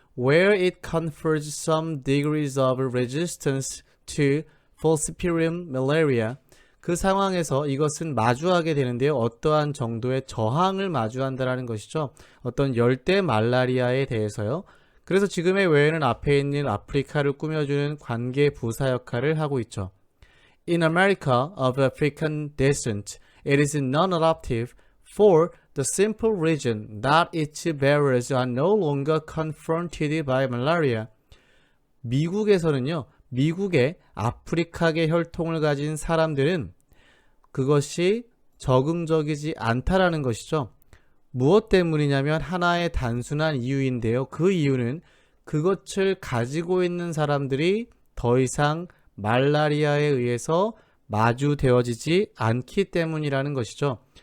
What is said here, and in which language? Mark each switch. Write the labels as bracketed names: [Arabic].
[English] Where it confers some degrees of resistance to Falciparum malaria. [Korean] 그 상황에서 이것은 마주하게 되는데요. 어떠한 정도의 저항을 마주한다라는 것이죠. 어떤 열대 말라리아에 대해서요. 그래서 지금의 외에는 앞에 있는 아프리카를 꾸며주는 관계 부사 역할을 하고 있죠. [English] In America of African descent, it is non-adaptive for the simple reason that its bearers are no longer confronted by malaria. [Korean] 미국에서는요. 미국의 아프리카계 혈통을 가진 사람들은 그것이 적응적이지 않다라는 것이죠. 무엇 때문이냐면 하나의 단순한 이유인데요. 그 이유는 그것을 가지고 있는 사람들이 더 이상 말라리아에 의해서 마주되어지지 않기 때문이라는 것이죠.